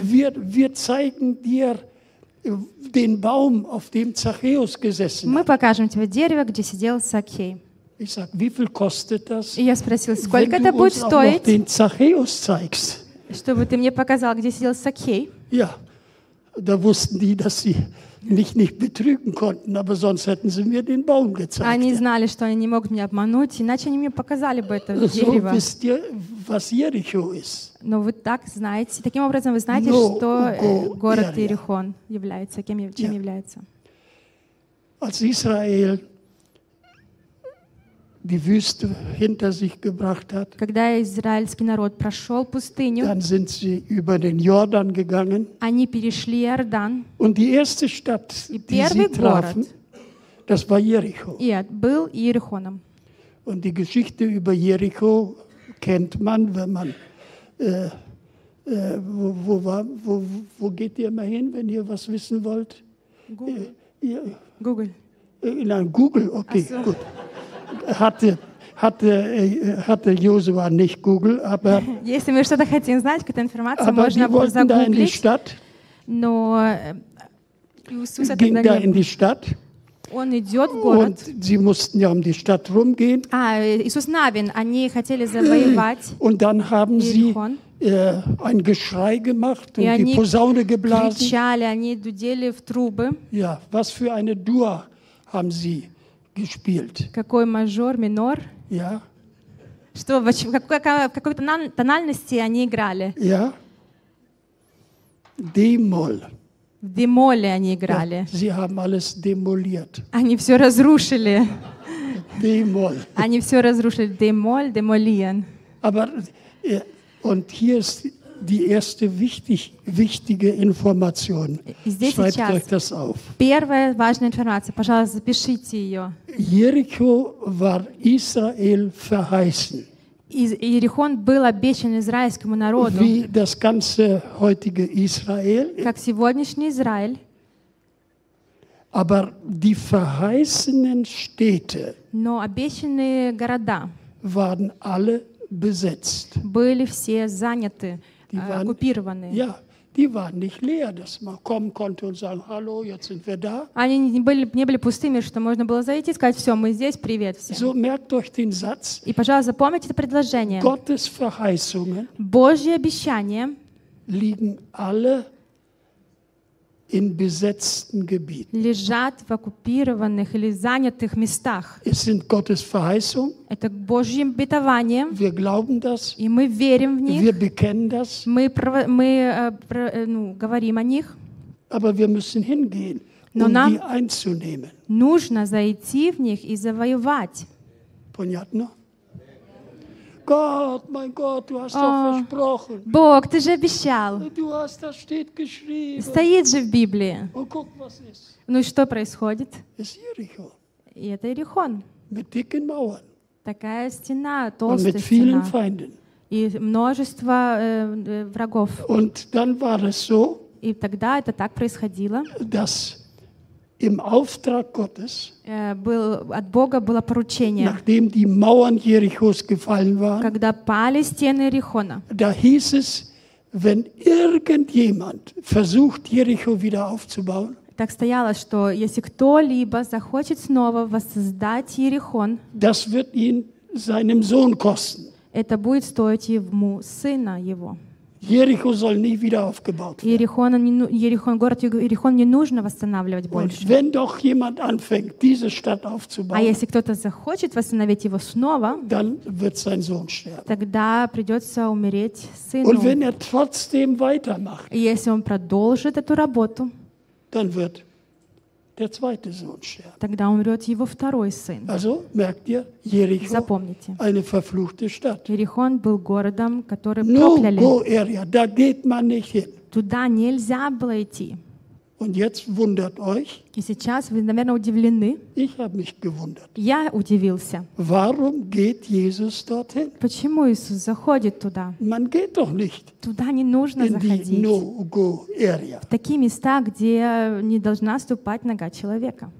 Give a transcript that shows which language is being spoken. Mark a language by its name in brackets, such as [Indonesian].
[German] Wir zeigen dir den Baum, auf dem Zachäus gesessen hat. [Russian] Мы покажем тебе дерево, где сидел Сакхей. [German] Ich sag, wie viel kostet das? [Russian] И я спросил, сколько это будет стоить? [German] Wenn du uns auch noch den Zachäus zeigst. [Russian] Чтобы ты мне показал, где сидел Сакхей. [German] Ja, da wussten die, dass sie nicht betrügen konnten, aber sonst hätten sie mir den Baum gezeigt. [Russian] Они знали, что они не могут меня обмануть, иначе они мне показали бы это [German] so [Russian] дерево. [German] So wisst ihr, was Jericho ist. [Russian] Но вы так знаете, таким образом вы знаете, что город Иерихон является, кем, чем yeah. является. [German] Als Israel die Wüste hinter sich gebracht hat, [Russian] когда израильский народ прошел пустыню, [German] dann sind sie über den Jordan gegangen, [Russian] они перешли Иордан, [German] und die erste Stadt, die sie trafen, das war Jericho. [Russian] И был Иерихоном. [German] Und die Geschichte über Jericho kennt man, wenn man wo geht ihr mal hin, wenn ihr was wissen wollt? Google. Nein, Google, okay, so. Gut. Hatte Josua nicht Google, aber [Russian] если мы что-то хотим знать, какую-то информацию можно было загуглить. Но Иисус тогда [German] in die Stadt. [Russian] Он идет в город. [German] Und sie mussten ja um die Stadt rumgehen. [Russian] А Иисус Навин, они хотели завоевать. [German] Und dann haben sie ein Geschrei gemacht und die Posaune geblasen. [Russian] Кричали, они дудели в трубы. [German] Ja, was für eine Dur haben sie gespielt. [Russian] Какой мажор, минор? [German] Ja. [Russian] Что, в какой тональности они играли? [German] Ja. D-Moll. [Russian] В D-Moll они играли. [German] Ja. Sie haben alles demoliert. [Russian] Они все разрушили. [German] D-Moll. [Russian] Они все разрушили. D-Moll, demolieren. [German] Aber, und hier ist die erste wichtige Information. Schreibt euch das auf. [Russian] Первая важная информация. Пожалуйста, запишите ее. [German] Jericho war Israel verheißen. [Russian] Иерихон был обещан израильскому народу. [German] Wie das ganze heutige Israel. [Russian] Как сегодняшний Израиль. [German] Aber die verheißenen Städte. [Russian] Но обещанные города. [German] Waren alle besetzt. [Russian] Были все заняты. [German] Ja, die waren nicht leer, dass man kommen konnte und sagen, hallo, jetzt sind wir da. [Russian] Они не были пустыми, что можно было зайти и сказать, все, мы здесь, привет всем. [German] So merkt euch den Satz. [Russian] И пожалуйста, запомните это предложение. [German] Gottes Verheißungen. [Russian] Божьи обещания. [German] Liegen alle in besetzten Gebieten. [Russian] Лежат в оккупированных или занятых местах. [German] Es sind Gottes Verheißung. [Russian] Это Божьи обетования. [German] Wir glauben das. [Russian] И мы верим в них. [German] Wir bekennen das. [Russian] Мы говорим о них. [German] Aber wir müssen hingehen, [Russian] но [German] um [Russian] нам [German] die einzunehmen. [Russian] Нужно зайти в них и завоевать. Понятно? [German] Gott, mein Gott, du hast doch versprochen. [Russian] Бог, ты же обещал. [German] Du hast das steht geschrieben. [Russian] Стоит же в Библии. [German] Und guck, was ist. [Russian] Ну и что происходит? [German] Es ist Jericho. [Russian] И это Иерихон. [German] Mit dicken Mauern. [Russian] Такая стена, толстая [German] Und mit [Russian] стена. [German] Vielen Feinden. [Russian] И множество врагов. [German] Und dann war es so, [Russian] и тогда это так происходило, [German] dass im Auftrag Gottes, [Russian] от Бога было поручение, [German] nachdem die Mauern Jerichos gefallen waren, [Russian] когда пали стены Иерихона, [German] da hieß es, wenn irgendjemand versucht, Jericho wieder aufzubauen, [Russian] так стояло, что если кто-либо захочет снова воссоздать Иерихон, [German] das wird ihn seinem Sohn kosten. [Russian] Это будет стоить ему сына его. [German] Jericho soll nie wieder aufgebaut werden. [Russian] Иерихон, город Иерихон не нужно восстанавливать больше. [German] Und wenn doch jemand anfängt, diese Stadt aufzubauen, [Russian] а если кто-то захочет восстановить его снова, [German] dann wird sein Sohn sterben. [Russian] Тогда придется умереть сыну. [German] Und wenn er trotzdem weitermacht, [Russian] если он продолжит эту работу, [German] dann wird der zweite Sohn sterben. [Russian] Тогда умрет его второй сын. [German] Also, merkt ihr, Jericho, [Russian] запомните, [German] eine verfluchte Stadt. [Russian] Иерихон был городом, который прокляли. [German] No, area, da geht man nicht hin. [Russian] Туда нельзя было идти. [German] Und jetzt wundert euch. [Russian] И сейчас вы, наверное, удивлены. [German] Ich habe mich gewundert. [Russian] Я удивился. [German] Warum geht Jesus dorthin? [Russian] Почему Иисус заходит туда? [German] Man geht doch nicht. [Russian] Туда не нужно заходить. [German] In no-go area. [Russian] В такие места, где не должна ступать нога человека.